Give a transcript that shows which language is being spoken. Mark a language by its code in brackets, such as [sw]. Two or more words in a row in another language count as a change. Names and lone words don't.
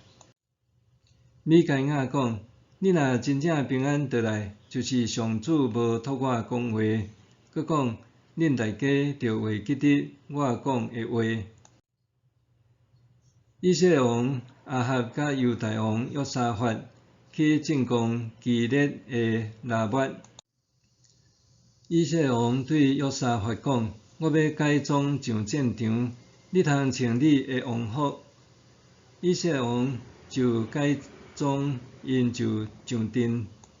[nan] 米该亚讲：你若真正平安倒来，就是上主无托我讲话。佮讲：恁大家着会记得我讲的话。以色列王亚哈甲犹大王约沙法去进攻基列的拉末。以色列王对约沙法讲：我要改装上战场，你通穿你的王服。以色列王就改装，因就上阵。